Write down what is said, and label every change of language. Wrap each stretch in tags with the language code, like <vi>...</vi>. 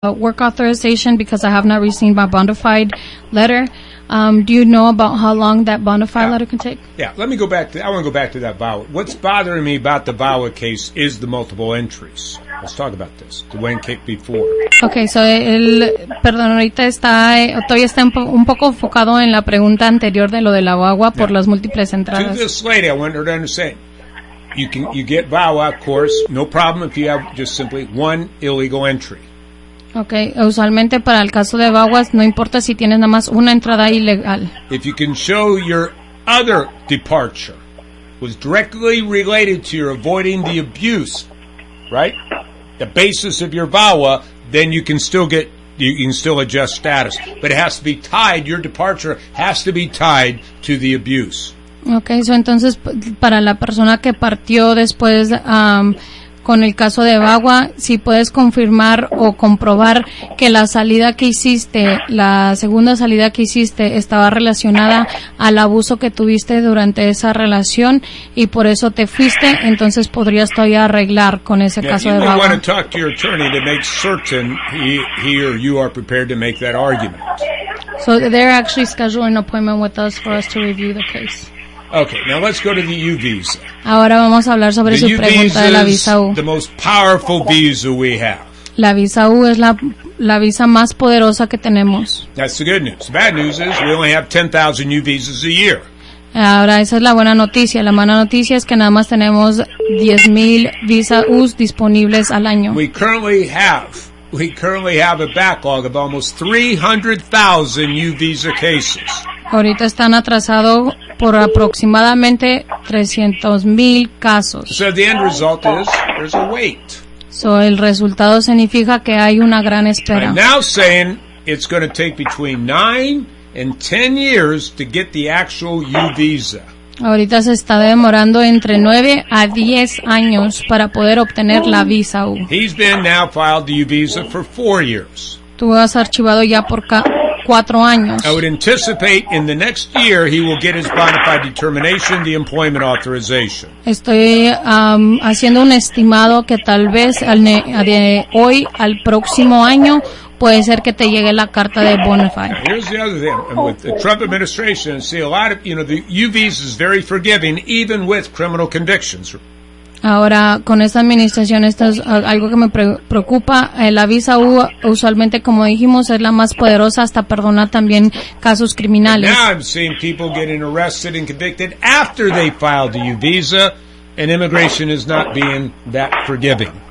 <en>work authorization because I have not received my bona fide letter. Do you know about how long that bona fide letter can take? Yeah, let me go back to that. I want to go back to that Bauer. What's bothering me about the Bauer case is the multiple entries. Let's talk about this. The Wayne case before.</en> <es>Okay, so el perdón, ahorita está estoy un poco enfocado en la pregunta anterior de lo de la guagua por las múltiples entradas.</es> <en>To this lady, I want her to understand. You get VAWA, of course, no problem if you have just simply one illegal entry.</en> <es>Okay, usualmente para el caso de VAWA, no importa si tienes nada más una entrada ilegal.</es> <en>If you can show your other departure was directly related to your avoiding the abuse, right? The basis of your VAWA, then you can still get, you can still adjust status. But it has to be tied, your departure has to be tied to the abuse.</en> <es>Okay, so entonces para la persona que partió después con el caso de Bagua, si puedes confirmar o comprobar que la salida que hiciste, la segunda salida que hiciste, estaba relacionada al abuso que tuviste durante esa relación y por eso te fuiste, entonces podrías todavía arreglar con ese caso de Bagua.</es> <en>You want to talk to your attorney to make certain he or you are prepared to make that argument. So they're actually scheduling an appointment with us to review the case. Okay, now let's go to the U visa.</en> <es>Ahora vamos a hablar sobre</es> <en>the</en> <es>su pregunta de la visa U.</es> <en>The most powerful visa we have.</en> <es>La visa U es la visa más poderosa que tenemos.</es> <en>That's the good news. The bad news is we only have 10,000 U visas a year.</en> <es>Ahora esa es la buena noticia. La mala noticia es que nada más tenemos 10,000 visa U's disponibles al año.</es> <en>We currently have a backlog of almost 300,000 U visa cases.</en> <es>Ahorita están atrasados por aproximadamente 300,000 casos.</es> <en>So the end result is there's a wait.</en> <es>So el resultado significa que hay una gran espera.</es> <en>I'm now saying it's going to take between 9 and 10 years to get the actual U visa.</en> <es>Ahorita se está demorando entre 9 a 10 años para poder obtener la visa U.</es> <en>He's been now filed the U visa for 4 years.</en> <es>Tú has archivado ya por 4 años.</es> <en>I would anticipate in the next year he will get his bona fide determination, the employment authorization.</en> <es>Estoy haciendo un estimado que tal vez de hoy al próximo año puede ser que te llegue la carta de bona fide.</es> <en>Now, here's the other thing. And with the Trump administration, see a lot of, you know, the U visa is very forgiving even with criminal convictions.</en> <es>Ahora, con esta administración, esto es algo que me preocupa. La visa U, usualmente, como dijimos, es la más poderosa hasta perdonar también casos criminales.</es> <en>Now I'm seeing people getting arrested and convicted after they filed the U visa, and immigration is not being that forgiving.</en>